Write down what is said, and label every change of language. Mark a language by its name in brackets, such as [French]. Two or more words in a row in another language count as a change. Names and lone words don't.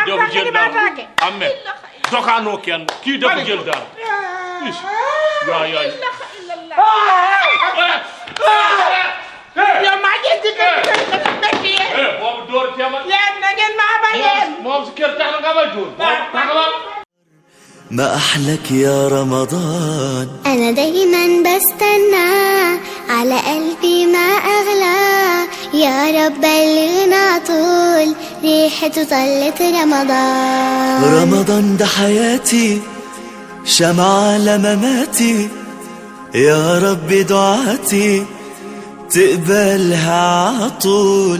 [Wolof] kii dafa jël daal doxaanoo kenn kii dafa jël daal. yaay. yow maa ngi ci kër gi boobu dóor teemal. leen na ngeen maa ba leen. moom si kër tax na nga may dóor. taxawal. [Arabic] ما أحلك يا رمضان. أنا دايما بستنى على قلبي ما أغلى يا رب بلغنا طول ريحته طلت رمضان. رمضان ده حياتي شمعة لمماتي يا رب دعاتي تقبلها عطول.